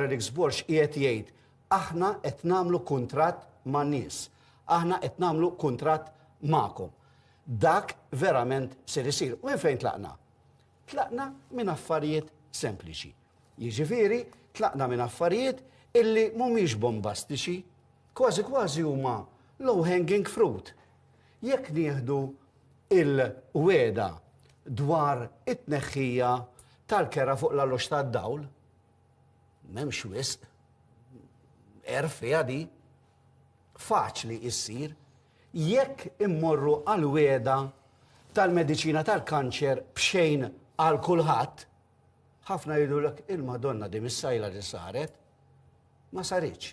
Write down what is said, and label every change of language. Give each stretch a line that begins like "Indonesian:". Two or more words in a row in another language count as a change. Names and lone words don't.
Maltese: Eric Borch qiegħed jgħid, aħna qed nagħmlu kuntratt man-nies, aħna qed nagħmlu kuntratt magħkom. Dak verament se isir. U fejn tlaqna? Tlaqna minn affarijiet sempliċi. Jiġifieri, tlaqna minn affarijiet illi mhumiex bombastiċi, kważi huma
English: low-hanging fruit.
Maltese: Jekk nieħdu il-weda dwar it-tneħħija tal-kera fuq l-allox tad-dawl, m'hemmx wisq, erfija di, faċli issir, jekk immorru għal-weda tal-mediċina tal-kanċer bxejn għal kulħadd, ħafna jgħidulek il-Madonna di mis-sajla li saret, ma saritx.